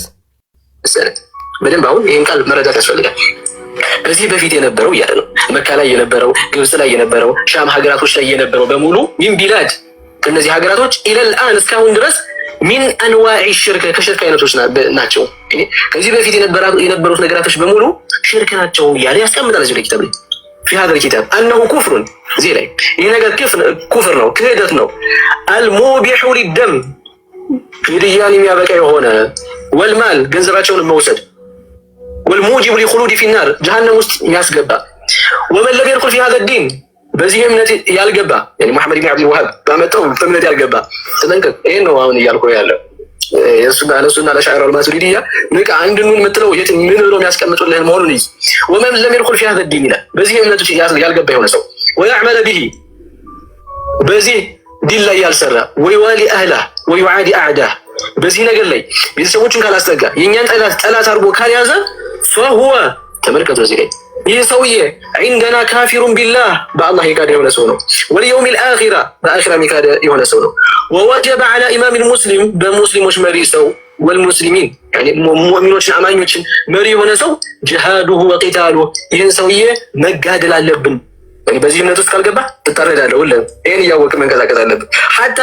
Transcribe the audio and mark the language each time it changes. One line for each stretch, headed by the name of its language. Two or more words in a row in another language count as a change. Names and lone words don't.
Amharic: በደንብ አሁን ይህን ቃል መረዳት ያስፈልጋል። ከዚህ በፊት የነበረው እያለ ነው መካ ላይ የነበረው፣ ግብጽ ላይ የነበረው፣ ሻም ሀገራቶች ላይ የነበረው በሙሉ
Arabic: من بلاد
Amharic: እነዚህ ሀገራቶች ኢለልአን እስካሁን ድረስ
Arabic: من أنواع شرك
Amharic: ከሽርክ አይነቶች ናቸው። ከዚህ በፊት የነበሩት ነገራቶች በሙሉ ሽርክ ናቸው እያለ ያስቀምጣል እዚህ ላይ ኪታብ ላይ
Arabic: في هذا الكتاب أنه كفر زي
Amharic: ላይ ይሄ ነገር ኩፍር ነው፣ ክህደት ነው።
Arabic: المبيح للدم
Amharic: ግድያን የሚያበቃ የሆነ ወልማል ገንዘባቸውን መውሰድ
Arabic: والموجب لخلود في النار
Amharic: جهنم ውስጥ የሚያስገባ
Arabic: ومن لم يدخل في هذا الدين
Amharic: በዚህ እምነት ያልገባ
Arabic: يعني محمد بن عبد الوهاب
Amharic: ባመጣው እምነት ያልገባ ተጠንቀቅ። ይሄ ነው አሁን እያልኩ ያለው እሱና ለሻዕራ አልማቱሪዲያ ንቃ አንድኑን የምትለው የት ምን ብሎ የሚያስቀምጡልህ መሆኑን ይዝ
Arabic: ومن لم يدخل في هذا الدين
Amharic: ይላል። በዚህ እምነት ያልገባ የሆነ ሰው
Arabic: ويعمل به
Amharic: በዚህ ዲን ላይ ያልሰራ
Arabic: ويوالي أهله ويعادي أعداه
Amharic: በዚህ ነገር ላይ ቤተሰቦቹን ካላስጠጋ የእኛን ጠላት አድርጎ ካልያዘ ፈሁወ ተመልከቱ እዚህ ላይ ይህ ሰውዬ
Arabic: عندنا كافر بالله
Amharic: በአላህ የካደ የሆነ ሰው ነው።
Arabic: واليوم الآخر
Amharic: በአኺራ የካደ የሆነ ሰው ነው።
Arabic: ووجب على إمام المسلم
Amharic: በሙስሊሞች መሪ ሰው ወልሙስሊሚን ሙእሚኖችን አማኞችን መሪ የሆነ ሰው
Arabic: جهاده وقتاله
Amharic: ይህን ሰውዬ መጋደል አለብን። በዚህ እምነት ውስጥ ካልገባ ትታረዳለህ። ሁሌም ይህን እያወቅህ መንቀሳቀስ አለብን። ሐታ